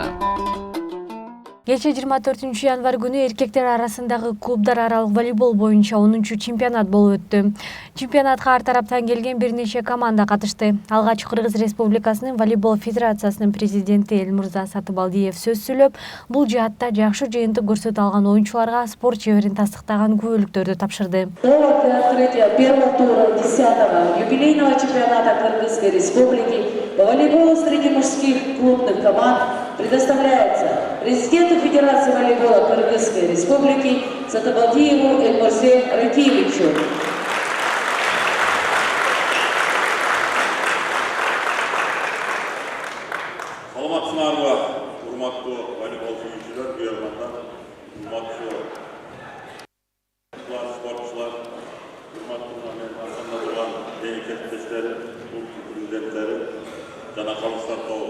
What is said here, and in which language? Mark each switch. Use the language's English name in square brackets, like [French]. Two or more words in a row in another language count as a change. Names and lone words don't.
[Kyrgyz] Кечээ 24 январь күнү эркектер арасындагы клубдар аралык волейбол боюнча 10-чемпионат болуп өттү. Чемпионатка ар тараптан келген бир нече команда катышты. Алгач Кыргыз Республикасынын волейбол федерациясынын президенти Элмурза Сатыбалдиев сөз сүйлөп, бул жаатта жакшы жыйынтык көрсөтө алган оюнчуларга спорт чеберин тастыктаган күбөлүктөрдү тапшырды. [Russian] Повод для открытия первого тура 10-го юбилейного чемпионата Кыргызской Республики по волейболу среди мужских клубных команд предоставляется президенту Федерации волейбола Кыргызской Республики Сатыбалдиеву Эльмурзе Ракиевичу. [Kyrgyz] Саламатсыңарбы, урматтуу волейбол сүйүүчүлөр, буйргандар, урматтуу спортчулар, урматтуу мен аркамда турган кесиптештер, клуб президенттери жана калыстар тобу.